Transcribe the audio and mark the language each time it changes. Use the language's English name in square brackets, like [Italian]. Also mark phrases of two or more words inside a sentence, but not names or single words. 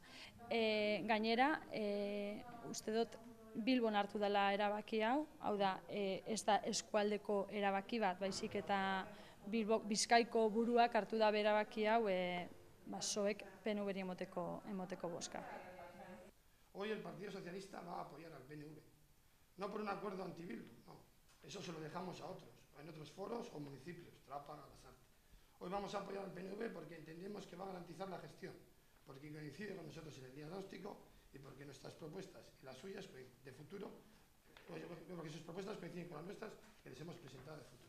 [Basque] Gainera, uste dut Bilbon hartu dela erabaki hau da, ez da eskualdeko erabaki bat, baizik eta Bizkaiko buruak hartu da erabaki hau soek PNV-ri emoteko boska. [Spanish] Hoy el Partido Socialista va a apoyar al PNV, no por un acuerdo anti-Bildu, no, eso se lo dejamos a otros, en otros foros o municipios, Trápaga, Lasarte. Hoy vamos a apoyar al PNV porque entendemos que va a garantizar la gestión, porque coincide con nosotros en el diagnóstico y porque nuestras propuestas y las suyas de futuro, porque sus propuestas coinciden con las nuestras que les hemos presentado de futuro.